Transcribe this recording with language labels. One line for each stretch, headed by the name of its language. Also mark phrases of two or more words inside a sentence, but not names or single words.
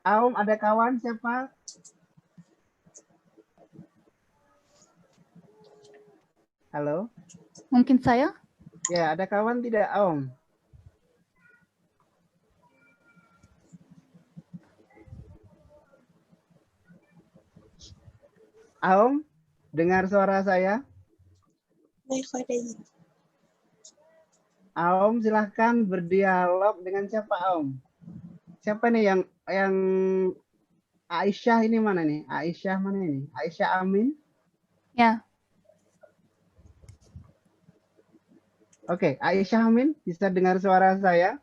Indonesian: Aom, ada kawan siapa? Halo? Mungkin saya? Ya, ada kawan tidak, Aom? Aom, dengar suara saya?
Thai: ไม่ค่อยได้ยิน
Indonesian: Aom, silahkan berdialog dengan siapa, Aom? Siapa nih yang Aisyah ini mana nih? Aisyah mana ini? Aisyah Amin? Ya. Oke, Aisyah Amin, bisa dengar suara saya?